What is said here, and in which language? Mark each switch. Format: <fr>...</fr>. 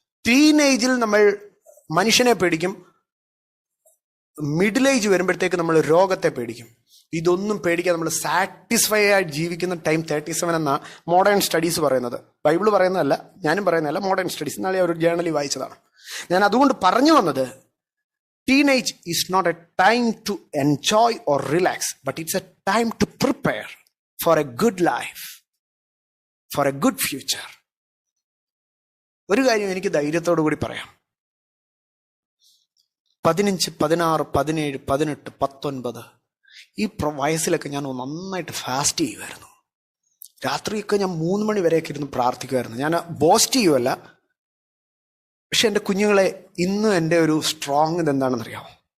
<ml>ടീനേജിൽ നമ്മൾ മനുഷ്യനെ പേടിക്കും, മിഡിൽ ഏജ് വരുമ്പോഴത്തേക്ക് നമ്മൾ രോഗത്തെ പേടിക്കും. ഇതൊന്നും പേടിക്കാൻ നമ്മൾ സാറ്റിസ്ഫൈ ആയിട്ട് ജീവിക്കുന്ന ടൈം 37 എന്നാ മോഡേൺ സ്റ്റഡീസ് പറയുന്നത്. ബൈബിള് പറയുന്നതല്ല, ഞാനും പറയുന്നതല്ല, മോഡേൺ സ്റ്റഡീസ്. ഇന്നാളെ ഒരു ജേർണലിൽ വായിച്ചതാണ്. ഞാൻ അതുകൊണ്ട് പറഞ്ഞു വന്നത്,</ml> <en>teenage is not a time to enjoy or relax, but it's a time to prepare for a good life, for a good future.</en> <ml>ഒരു കാര്യം എനിക്ക് ധൈര്യത്തോടു കൂടി പറയാം. 15, 16, 17, 18, 19 ഈ വയസ്സിലൊക്കെ ഞാൻ നന്നായിട്ട് ഫാസ്റ്റ് ചെയ്യുമായിരുന്നു. രാത്രിയൊക്കെ ഞാൻ 3 മണി വരെയൊക്കെ ഇരുന്ന് പ്രാർത്ഥിക്കുമായിരുന്നു. ഞാൻ ബോസ്റ്റ് ചെയ്യുമല്ല, പക്ഷെ എൻ്റെ കുഞ്ഞുങ്ങളെ ഇന്നും എൻ്റെ ഒരു സ്ട്രോങ് ഇതെന്താണെന്നറിയാമോ?</ml>